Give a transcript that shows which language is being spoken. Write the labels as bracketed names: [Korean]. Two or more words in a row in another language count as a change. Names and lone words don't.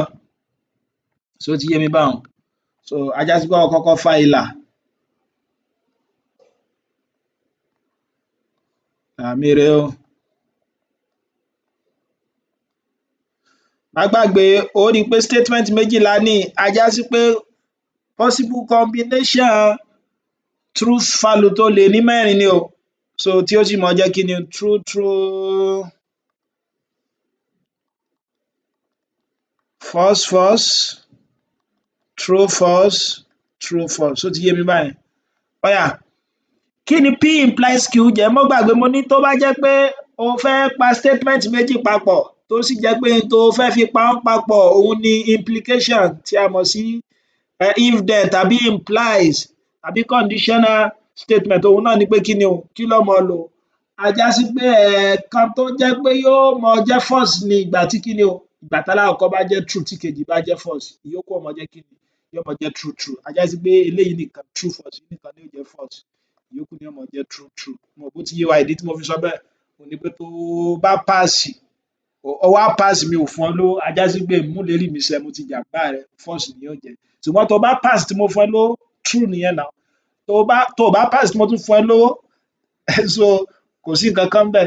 [Yoruba] Ti yé mi báhun? A já sí pé o kọ́kọ́ fa ìlà. Àmì rèé o. Má gbàgbé, ó rí i pé statement méjì la ní, a já sí pé [English] possible combination truth value [Yoruba] tó lè ní mẹ́rin ni o. Tí ó sì máa jẹ́ kíni o, [English] true true, false false, true false, true false. [Yoruba] Ti yé mi báyẹn? Ó yá, kí ni [English] P implies Q [Yoruba] jẹ́? Má gbàgbé mo ní tó bá jẹ́ pé o fẹ́ pa statement méjì papọ̀ tó sì jẹ́ pé ohun tó fẹ́ fi pa wọ́n papọ̀ òhun ni implication tí a mọ̀ sí [English] if then [Yoruba] tàbí implies tàbí [English] conditional statement, [Yoruba] òhun náà ni pé kíni o, kí ló máa lò? A já sí pé ẹ̀ẹ̀kan tó jẹ́ pé yóò máa jẹ́ false ni ìgbà tí kíni o, ìgbà tálákọ̀ọ́kọ́ bá jẹ́ true tí kejì bá jẹ́ false, ìyókù ó máa jẹ́ kíni, yóò máa jẹ́ [English] true true. [Yoruba] A já sí pé eléyìí nìkan [English] true false [Yoruba] nìkan ni yóò jẹ́ false, ìyókù ni yóò máa jẹ́ [English] true true. [Yoruba] Mo rò pé ó ti yé wa, ìdí tí mo fi sọ bẹ́ẹ̀ òhun ni pé tó o bá páàsì, o wá páàsì mi ò fún ọ lówó, a já sí pé ìmúlérí mi ṣẹ, mo ti jàmbá rẹ, false ni yóò jẹ́. Ṣùgbọ́n tó o bá páàsì tí mo fún ẹ lówó, true nìyẹn now. Tó o bá páàsì tí mo tún fún ẹ lówó kò sí nǹkan kan ńbẹ̀.